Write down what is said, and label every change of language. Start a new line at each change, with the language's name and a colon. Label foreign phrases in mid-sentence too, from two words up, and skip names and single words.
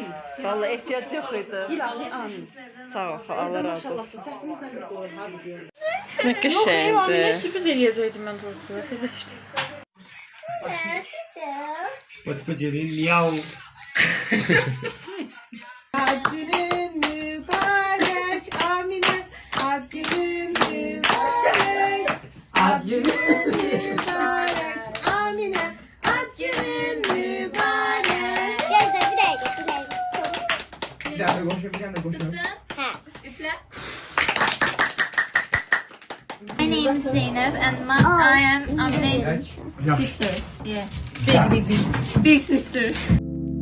Azerbaijani: Vallahi ehtiyac yox idi. İlahi amin. Sağ ol xala. Allah razı olsun. Səsimizlə bir qoyur ha video. Nə qəşəngdir. Sürpriz eləyəcəkdim mən tortuya. Sevişdim. Господи, miau. Ad günün mübarek Amine. Ad günün mübarek. Ad günün mübarek Amine. Ad günün mübarek.
Turkish: Gel de bir dakika. Bir dakika koşun, bir tane koşun. Ha. Üfle.
English: My name is Zainab and I am Amine's sister. Yeah. Big sister.